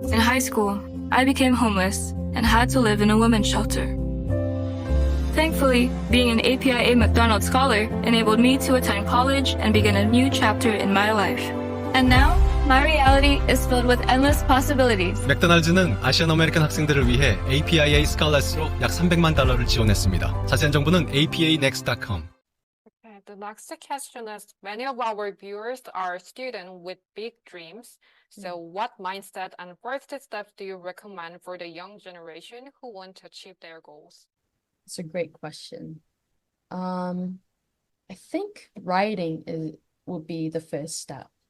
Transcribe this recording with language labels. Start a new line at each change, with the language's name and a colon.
English: In high school, I became homeless and had to live in a women's shelter. Thankfully, being an APIA McDonald Scholar enabled me to attend college and begin a new chapter in my life. And now, my reality is filled with endless possibilities.
Korean: 맥도날드는 아시안 아메리칸 학생들을 위해 APIA 스칼렛으로 약 300만 달러를 지원했습니다. 자세한 정보는 apanext.com.
English: Okay, the next question is, many of our viewers are students with big dreams. So what mindset and first steps do you recommend for the young generation who want to achieve their goals? It's a great question. I think writing would be the first step.